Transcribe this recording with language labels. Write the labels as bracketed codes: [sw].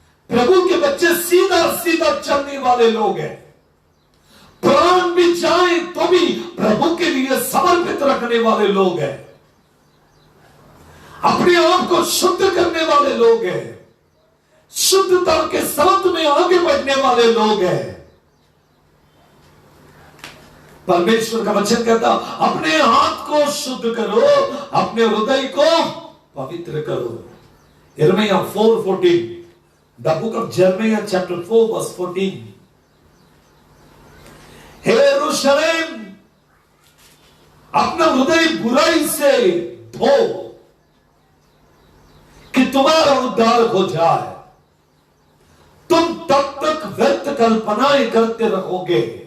[hi] प्रभु के बच्चे सीधा सीधा चलने वाले लोग हैं, प्राण भी जाए तो भी प्रभु के लिए समर्पित रखने वाले लोग हैं, अपने आप को शुद्ध करने वाले लोग हैं, शुद्धता के साथ में आगे बढ़ने वाले लोग हैं। परमेश्वर का वचन कहता, अपने हाथ को शुद्ध करो, अपने हृदय को पवित्र करो। [en] यिर्मयाह 4:14, the book of Jeremiah chapter 4 verse 14. [hi] हे यरूशलेम, अपना हृदय बुराई से धो कि तुम्हारा उद्धार हो जाए। तुम तब तक व्यर्थ कल्पनाएं करते रहोगे।